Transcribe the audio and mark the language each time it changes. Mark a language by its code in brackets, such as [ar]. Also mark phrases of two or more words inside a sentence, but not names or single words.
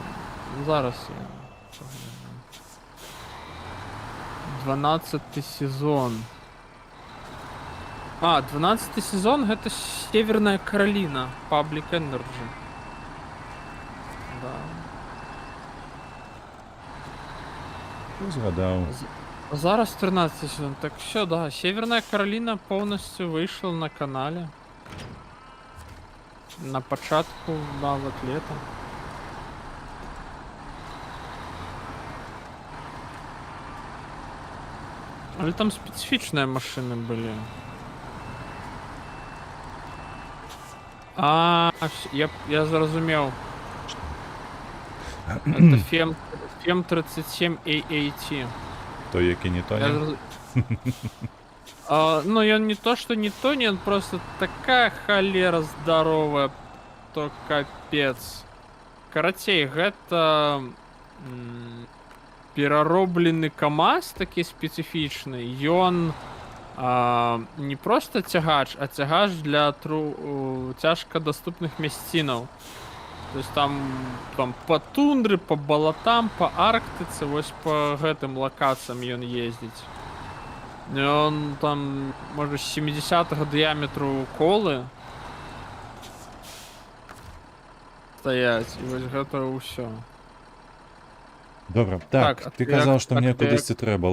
[be] Зараз я... 12 сезон. 12 сезон гэта Северная Каролина, Public Energy. Да. Згадаў. [ru] Зараз 13 сезон. Так все, да. Северная Каролина полностью вышла на канале. [be] На початку нават лета. [ru] Але там специфичные машины были. [be] Я зразумел. [ru] Это FEM 37 AAT. [uk] То, який не тоне? [ru] Ну, он не то, что не тонет, он просто такая холера здоровая, то капец. [be] Карацей, гэта перароблены КамАЗ такі спецыфічны. Ён не просто цягач, а цягач для цяжка доступных мясцінаў. [ru] То есть [be] там по тундры, по балатам, по Арктыцы, вось по гэтым локациям ён ездзіць. Он там, можа, з 70-го дыяметру колы стаяць, і вось гэта ўсё. Добра, так, ты казаў, што мне кудысьці трэба.